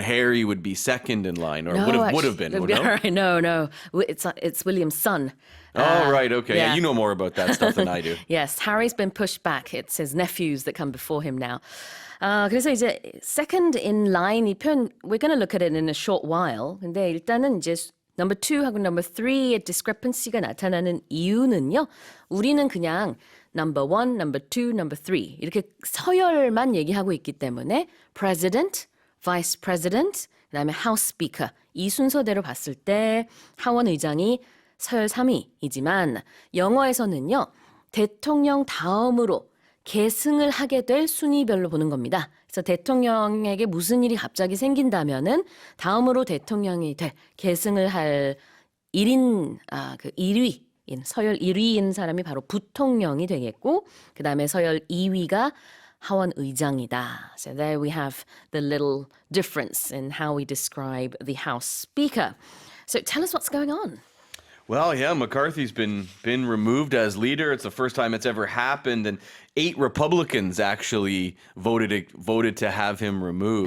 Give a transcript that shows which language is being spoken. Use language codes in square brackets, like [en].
[en] Harry would be second in line, or would have been. No. It's William's son. Oh, right. Okay. Yeah, you know more about that stuff than I do. Yes, Harry's been pushed back. It's his nephews that come before him now. [ko] 그래서 이제 [en] second in line [ko] 이 표현 [en] we're going to look at it in a short while. [ko] 근데 일단은 이제 number 2하고 number 3의 discrepancy가 나타나는 이유는요. 우리는 그냥 number 1, number 2, number 3 이렇게 서열만 얘기하고 있기 때문에 president, vice president, 그다음에 house speaker 이 순서대로 봤을 때 하원 의장이 서열 3위이지만 영어에서는요. 대통령 다음으로 계승을 하게 될 순위별로 보는 겁니다. 그래서 대통령에게 무슨 일이 갑자기 생긴다면은 다음으로 대통령이 될 계승을 할 1인 그 1위인 서열 1위인 사람이 바로 부통령이 되겠고 그다음에 서열 2위가 하원 의장이다. [en] So there we have the little difference in how we describe the House Speaker. So tell us what's going on. Well, yeah, McCarthy's been removed as leader. It's the first time it's ever happened, and 8 Republicans actually voted to have him removed.